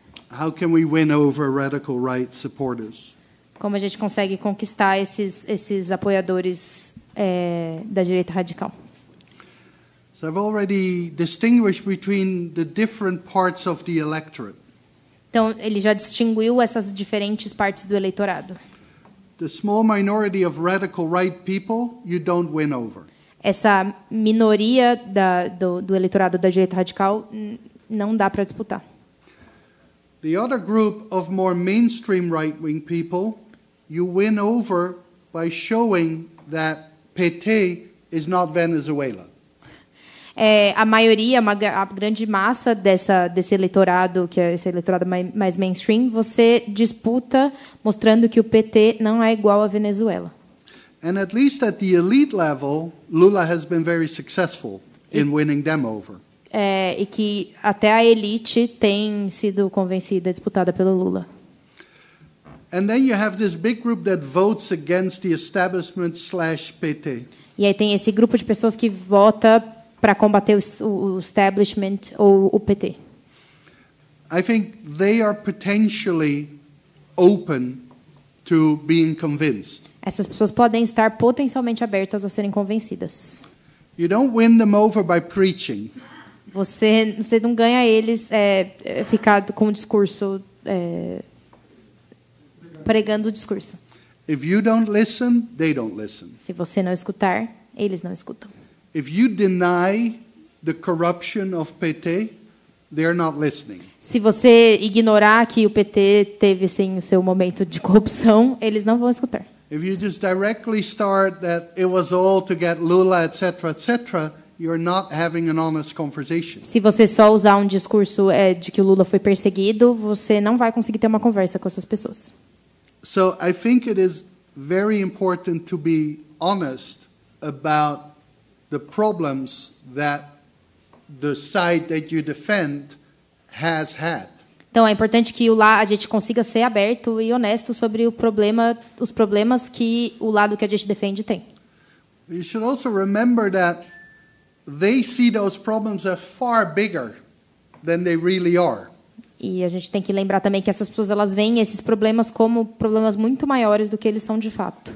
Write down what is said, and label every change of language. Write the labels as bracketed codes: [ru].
[en] How can we win over radical right supporters? [pt] Como a gente consegue conquistar esses apoiadores da direita radical? [en] So I've already distinguished between the different parts of the electorate. [pt] Então, ele já distinguiu essas diferentes partes do eleitorado. [en] The small minority of radical right people, you don't win over. [pt] Essa minoria do eleitorado da direita radical não dá para disputar. [en] The other group of more mainstream right-wing people, you win over by showing that PT is not Venezuela. [pt] A maioria, a grande massa desse eleitorado, que é esse eleitorado mais mainstream, você disputa mostrando que o PT não é igual à Venezuela. [en] And at least at the elite level, Lula has been very successful in winning them over. [pt] E que até a elite tem sido convencida, disputada pelo Lula. [en] And then you have this big group that votes against the establishment/PT. [pt] E aí tem esse grupo de pessoas que vota para combater o establishment ou o PT. [en] I think they are potentially open to being convinced. [pt] Essas pessoas podem estar potencialmente abertas a serem convencidas. [en] You don't win them over by preaching. [pt] Você não ganha eles ficar com o discurso, pregando o discurso. [en] If you don't listen, they don't listen. [pt] Se você não escutar, eles não escutam. [en] If you deny the corruption of PT, they're not listening. [pt] Se você ignorar que o PT teve sim o seu momento de corrupção, eles não vão escutar. [en] If you just directly start that it was all to get Lula, etc., you're not having an honest conversation. [pt] Se você só usar um discurso de que o Lula foi perseguido, você não vai conseguir ter uma conversa com essas pessoas. [en] So I think it is very important to be honest about the problems that the side that you defend has had. [pt] Então é importante que a gente consiga ser aberto e honesto sobre os problemas que o lado que a gente defende tem. [en] You should also remember that they see those problems as far bigger than they really are. [pt] E a gente tem que lembrar também que essas pessoas elas veem esses problemas como problemas muito maiores do que eles são de fato.